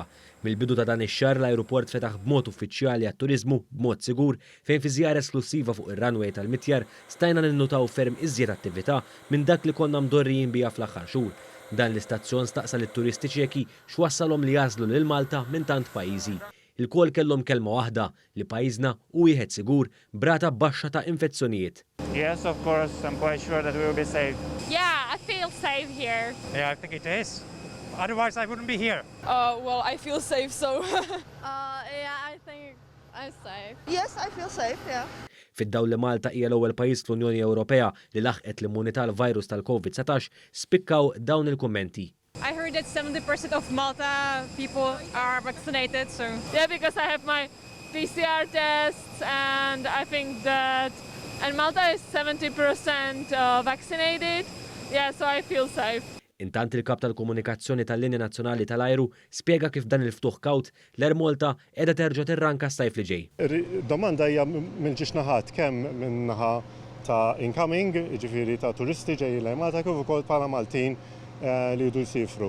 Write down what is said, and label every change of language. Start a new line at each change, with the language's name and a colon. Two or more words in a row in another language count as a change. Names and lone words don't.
Maltese: Mill-bidu ta' dan ix-xahar l-ajruport fetaħ b'mod uffiċjali għat-turiżmu b'mod sigur fejn fi żjara esklusiva fuq ir-runway tal-Mitjar stajna ninnutaw ferm iżjed attività minn dak li konna mdorrijin biha fl-aħħar xhur. Dan l-istazzjon staqsa lit-turisti Ċeki x'wassalhom li jażlu lil Malta minn tant pajjiżi. Il-kol kellhom kelma waħda li pajjiżna u wieħed sigur brata baxxa ta' infezzjonijiet.
English: Yes, of course. I'm quite sure that we will be safe. Yeah, I feel safe here. Yeah, I think it is. Otherwise, I wouldn't be here. Well, I feel safe, so. Yeah, I think I'm safe. Yes, I feel safe, yeah.
Maltese: Fid-dawl li Malta hija l-ewwel pajjiż fl-Unjoni Ewropea li laħqet l-immunità l-virus tal-COVID-19 spikkaw dawn il-kummenti.
English: I heard that 70% of Malta people are vaccinated, so. Yeah, because I have my PCR tests, and I think that. And Malta is 70% vaccinated. Yeah, so I feel safe.
Maltese: Intant il-kap tal-komunikazzjoni tal-Linja Nazzjonali tal-Ajru spjega kif dan il-ftuħ kawt l-Air Malta qiegħda terġa' tirranka s-sajf li ġej. Domanda hija mill-ġiex naħat kemm minn naħa ta' incoming, ġifieri ta' turisti ġej l-Air Malta kif ukoll bħala Maltin li jdu jsifru.